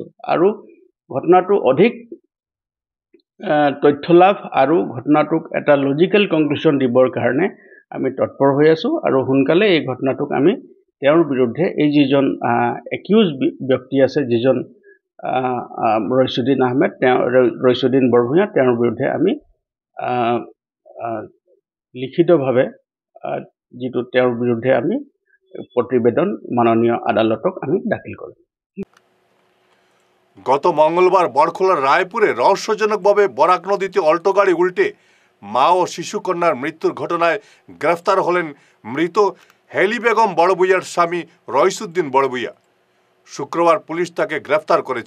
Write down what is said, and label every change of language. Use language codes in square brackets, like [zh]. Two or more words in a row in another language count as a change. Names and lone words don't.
[as] আৰু ঘটনাটো অধিক তথ্য লাভ আৰু ঘটনাটোক এটা [en] logical conclusion [as] দিবৰ কাৰণে আমি তৎপৰ হৈ আছোঁ আৰু সোনকালে এই ঘটনাটোক আমি তেওঁৰ বিৰুদ্ধে এই যিজন একিউজ ব্যক্তি আছে, যিজন ৰইসুদ্দিন আহমেদ, ৰইসুদ্দিন বৰভূঞা, তেওঁৰ বিৰুদ্ধে আমি লিখিতভাৱে যিটো তেওঁৰ বিৰুদ্ধে আমি প্ৰতিবেদন মাননীয় আদালতক আমি দাখিল কৰিম। [bn] গত মঙ্গলবার বড়খলার রায়পুরে রহস্যজনকভাবে বরাক নদীতে অল্টো গাড়ি উল্টে মা ও শিশুকন্যার মৃত্যুর ঘটনায় গ্রেফতার হলেন মৃত হেলি বেগম বড়বুইয়ার স্বামী রইসুদ্দিন বড়বুইয়া। শুক্রবার পুলিশ তাকে গ্রেফতার করেছে।